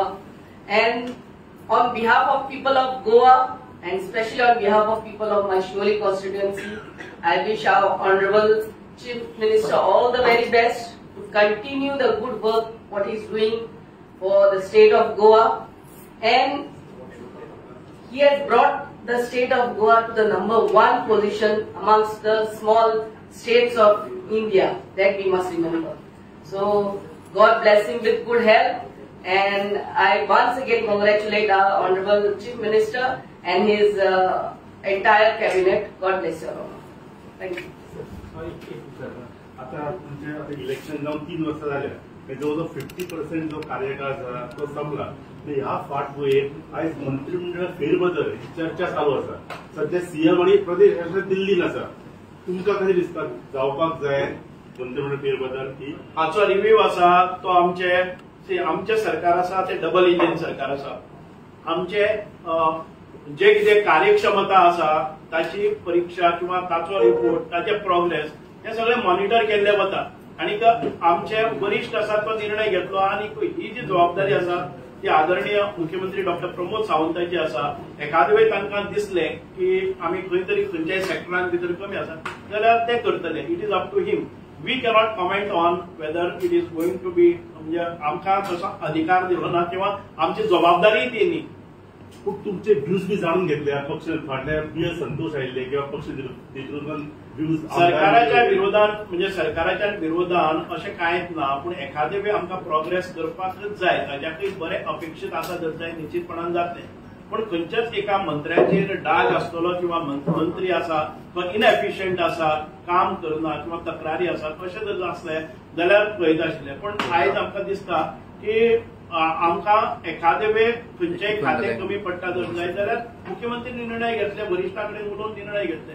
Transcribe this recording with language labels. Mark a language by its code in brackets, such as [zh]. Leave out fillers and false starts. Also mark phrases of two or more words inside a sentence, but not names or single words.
[en] And on behalf of people of Goa and especially on behalf of people of my Shimoli constituency, I wish our Honorable Chief Minister all the very best to continue the good work what he is doing for the state of Goa, and he has brought the state of Goa to the #1 position amongst the small states of India, that we must remember. So God bless him with good health, and I once again congratulate our Honorable Chief Minister and his entire cabinet. God bless you all. Thank you. [mr] आता तुमचे इलेक्शन जाऊन 3 वर्ष झाले, जवळजवळ 50% जो कार्यकाळ झाला तो संपला. [kok] ह्या फाटभुंयेर आयज मंत्रिमंडळ फेरबदल चर्चा चालू आसा. सध्या सीएम आणि प्रदेश दिल्लीन आसा. तुमकां कशें दिसता जावपाक जाय मंत्रिमंडळ फेरबदल? हाचो रिव्ह्यू आसा तो आमचे सरकार आसा ते डबल इंजिन सरकार आसा. आमचे जे कितें कार्यक्षमता आसा ताची परीक्षा किंवा ताचो रिपोर्ट, ताचे प्रोग्रेस हे सगळे मॉनिटर केल्ले वता आणि आमचे वरिष्ठ आसा तो निर्णय घेतलो आणि ही जी जबाबदारी आसा ती आदरणीय मुख्यमंत्री डॉक्टर प्रमोद सावंताची आसा. एखादे वेळी तांकां दिसलें की आमी खंय तरी खंयच्याय सेक्टरान भितर कमी आसा जाल्यार ते करतले. [en] It is up to him. We cannot comment on whether it is going to be, [kok] म्हणजे आमकां तसो अधिकार दिलो ना किंवा आमची जबाबदारी ती न्ही. पूण तुमचे व्ह्यूज बी जाणून घेतले पक्ष फाटल्या पी संतोष आयिल्ले किंवा पक्ष नेतृत्वान व्ह्यूज सरकाराच्या विरोधान म्हणजे सरकाराच्या विरोधान अशें कांयच ना पूण एखादे वेळ आमकां प्रोग्रेस करपाकच जाय ताच्याकय बरें अपेक्षीत आसा जाय निश्चितपणान जातलें पण खंयच्याच एका मंत्र्याचेर डाग आसतलो किंवा मंत्री आसा तो इनएफिशियंट आसा काम करना किंवा तक्रारी आसा तशें जर आसलें जाल्यार पळयता आशिल्लें पण आयज आमकां दिसता की आमकां एखादे वेळ खंयचेय खातें कमी पडटा जर जाय जाल्यार मुख्यमंत्री निर्णय घेतले वरिष्ठां कडेन उलोवन निर्णय घेतले